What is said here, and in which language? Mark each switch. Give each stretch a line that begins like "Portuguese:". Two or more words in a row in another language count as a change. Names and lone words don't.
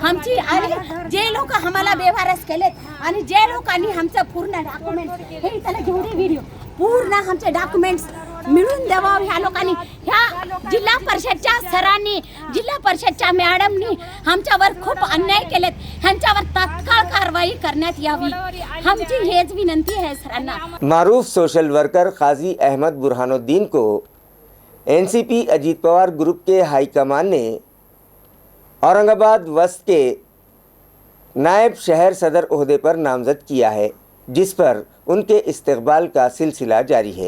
Marathi: आमची आणि जे लोक आम्हाला बेवारस केलेत आणि जे लोकांनी आमचं पूर्ण डॉक्युमेंट्स हे त्याला घेऊन व्हिडिओ पूर्ण आमचे डॉक्युमेंट्स मिळून द्यावं ह्या लोकांनी। ह्या जिल्हा परिषदच्या सरांनी, जिल्हा परिषदच्या मॅडमनी आमच्यावर खूप अन्याय केलेत। ह्यांच्यावर तात्काळ कारवाई करण्यात यावी, आमची हेच विनंती आहे सरांना।
Urdu: معروف سوشل ورکر قاضی احمد برہان کو NCP اجیت پوار گروپ کے ہائی کمان نے اورنگ آباد وسط کے نائب شہر صدر عہدے پر نامزد کیا ہے، جس پر ان کے استقبال کا سلسلہ جاری ہے۔